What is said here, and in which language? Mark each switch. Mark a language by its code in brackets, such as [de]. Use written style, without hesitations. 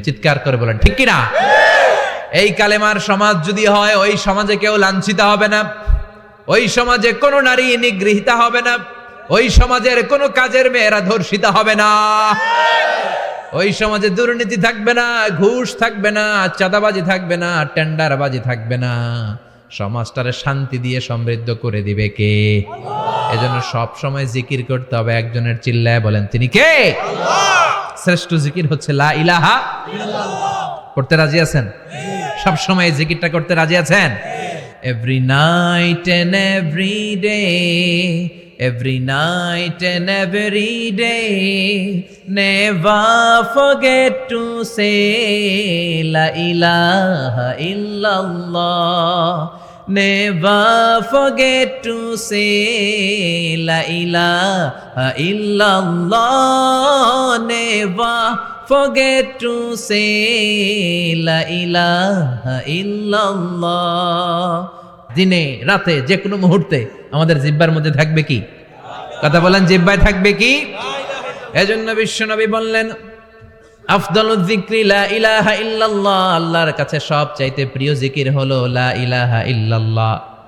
[bn] চিৎকার করে বলেন ঠিক কিনা? এই কালেমার সমাজ যদি হয়, ওই সমাজে কেউ লাঞ্ছিত হবে না, ওই সমাজে কোনো নারী নিগৃহীতা হবে না, ওই সমাজের কোনো কাজের মেয়েরা ধর্ষিত হবে না, ওই সমাজে দুর্নীতি থাকবে না, ঘুষ থাকবে না, চাঁদাবাজি থাকবে না, টেন্ডারবাজি থাকবে না। সমাজটারে শান্তি দিয়ে সমৃদ্ধ করে দিবে কে? এজন্য সব সময় জিকির করতে হবে একজনের, চিল্লায় বলেন তিনি কে? শ্রেষ্ঠ জিকির হচ্ছে লা ইলাহা ইল্লাল্লাহ। করতে রাজি আছেন? সব সময় জিকিরটা করতে রাজি আছেন? [en] Every night and every day, every night and every day, never forget to say la ilaha illallah, never forget to say la ilaha illallah, never forget to say la ilaha illallah। [bn] দিনে রাতে যে কোনো মুহূর্তে আমাদের জিহ্বার মধ্যে থাকবে কি? কথা বলেন, জিহ্বায় থাকবে কি? এজন্য বিশ্বনবী বললেন, [ar] আফদালুয যিকরি লা ইলাহা ইল্লাল্লাহ, [bn] আল্লাহর কাছে সবচাইতে প্রিয় জিকির হলো লা ইলাহা ইল্লাল্লাহ।